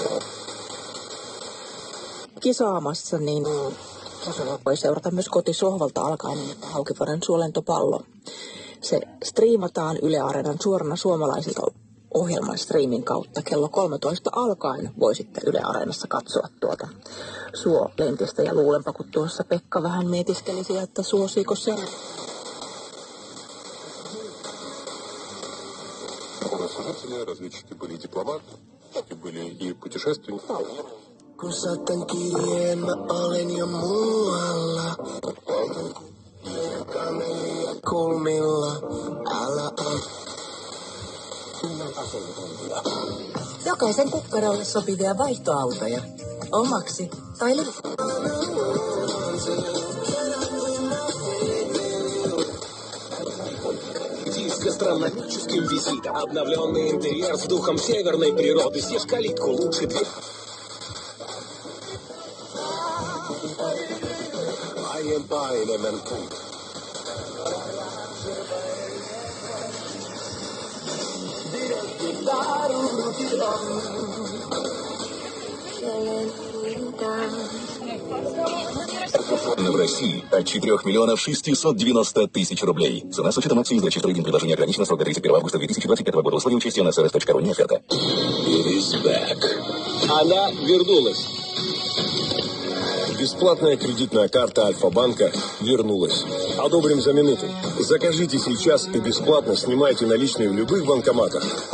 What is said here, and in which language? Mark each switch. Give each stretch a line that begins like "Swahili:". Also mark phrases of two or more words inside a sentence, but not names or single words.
Finnish: Kisaamassa, niin voi seurata myös kotisohvalta alkaen Haukivuoren suolentopallo. Se striimataan Yle Areenan suorana suomalaisilta ohjelman striimin kautta. Kello 13 alkaen voi sitten Yle Areenassa katsoa tuota suolentistä. Ja luulenpa, kun tuossa Pekka vähän mietiskelisi, että suosiiko se.
Russian: Разведчики были дипломаты, были и путешественники.
Finnish: Kun saatan kirjeen, mä olen jo muualla. Kamelia kulmilla, älä Jokaisen kukkarolle sopivia vaihtoautoja. Omaksi tai
Russian: с гастрономическим визитом. Обновленный интерьер с духом северной природы. Съешь калитку лучше дверь.
Finnish: Aiempaa enemmän puuta.
Russian: В России от 4 миллионов 690 тысяч рублей. Цена с учетом акций из трейдинг предложения ограничена. Срок до 31 августа 2025 года. Условия участия на srs.ru. Не оферта.
English: It is back.
Russian: Она вернулась. Бесплатная кредитная карта Альфа-банка вернулась. Одобрим за минуту. Закажите сейчас и бесплатно снимайте наличные в любых банкоматах.